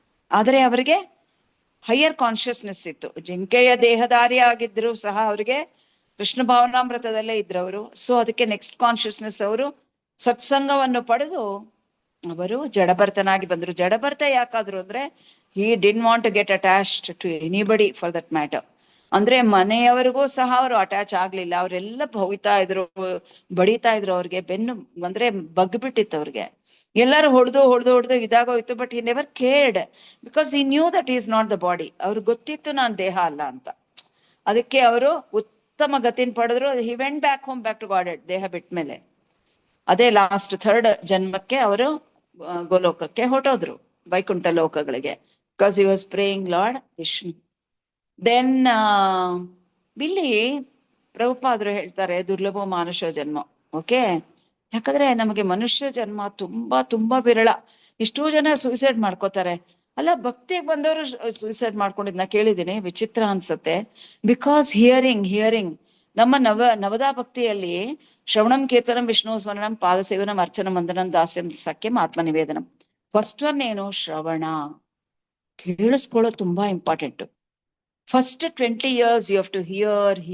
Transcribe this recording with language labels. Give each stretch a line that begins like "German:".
Kannada: ಆದ್ರೆ ಅವರಿಗೆ higher consciousness ಇತ್ತು. ಜಿಂಕೆಯ ದೇಹಧಾರಿ ಆಗಿದ್ರು ಸಹ ಅವರಿಗೆ ಕೃಷ್ಣ ಭಾವನಾಮೃತದಲ್ಲೇ ಇದ್ರು ಅವರು. ಸೊ ಅದಕ್ಕೆ ನೆಕ್ಸ್ಟ್ ಕಾನ್ಶಿಯಸ್ನೆಸ್ ಅವರು ಸತ್ಸಂಗವನ್ನು ಪಡೆದು ಅವರು ಜಡಭರ್ತನಾಗಿ ಬಂದ್ರು. ಜಡಭರ್ತ ಯಾಕಾದ್ರು ಅಂದ್ರೆ
English: he didn't want to get attached to anybody for that matter.
Kannada: ಅಂದ್ರೆ ಮನೆಯವರಿಗೂ ಸಹ ಅವರು ಅಟ್ಯಾಚ್ ಆಗ್ಲಿಲ್ಲ. ಅವರೆಲ್ಲ ಹೋಯ್ತಾ ಇದ್ರು, ಬಡಿತಾ ಇದ್ರು. ಅವ್ರಿಗೆ ಬೆನ್ನು ಅಂದ್ರೆ ಬಗ್ಬಿಟ್ಟಿತ್ತು ಅವ್ರಿಗೆ. ಎಲ್ಲರೂ ಹೊಡೆದು ಇದಾಗೋಯ್ತು.
English: But he never cared because he knew that he is not the body.
Kannada: ಅವ್ರಿಗೆ ಗೊತ್ತಿತ್ತು ನಾನ್ ದೇಹ ಅಲ್ಲ ಅಂತ. ಅದಕ್ಕೆ ಅವರು ಉತ್ತಮ ಗತಿನ್ ಪಡೆದ್ರು.
English: he went back home, back to Godhead,
Kannada: ದೇಹ ಬಿಟ್ಟ ಮೇಲೆ. ಅದೇ ಲಾಸ್ಟ್ 3rd ಜನ್ಮಕ್ಕೆ ಅವರು ಗೋಲೋಕಕ್ಕೆ ಹೊರಟೋದ್ರು, Vaikuntha ಲೋಕಗಳಿಗೆ.
English: Because he was praying Lord Vishnu.
Kannada: Then ಇಲ್ಲಿ ಪ್ರಭುಪಾದರು ಹೇಳ್ತಾರೆ ದುರ್ಲಭ ಮಾನುಷ ಜನ್ಮ. ಓಕೆ, ಯಾಕಂದ್ರೆ ನಮಗೆ ಮನುಷ್ಯ ಜನ್ಮ ತುಂಬಾ ತುಂಬಾ ವಿರಳ. ಇಷ್ಟೋ ಜನ ಸೂಸೈಡ್ ಮಾಡ್ಕೋತಾರೆ. ಅಲ್ಲ, ಭಕ್ತಿಗೆ ಬಂದವರು ಸೂಸೈಡ್ ಮಾಡ್ಕೊಂಡಿದ್ನ ಕೇಳಿದೀನಿ, ವಿಚಿತ್ರ ಅನ್ಸುತ್ತೆ.
English: because hearing
Kannada: ನಮ್ಮ ನವದಾ ಭಕ್ತಿಯಲ್ಲಿ
Sanskrit: ಶ್ರವಣಂ ಕೀರ್ತನಂ ವಿಷ್ಣು ಸ್ಮರಣಂ ಪಾದ ಸೇವನಂ ಅರ್ಚನಂ ವಂದನಂ ದಾಸ್ಯಂ ಸಖ್ಯಂ ಆತ್ಮ ನಿವೇದನಂ.
Kannada: ಫಸ್ಟ್ ಒನ್ ಏನು? ಶ್ರವಣ, ಕೇಳಿಸ್ಕೊಳ್ಳೋದು ತುಂಬಾ important.
English: First 20 years you have to hear.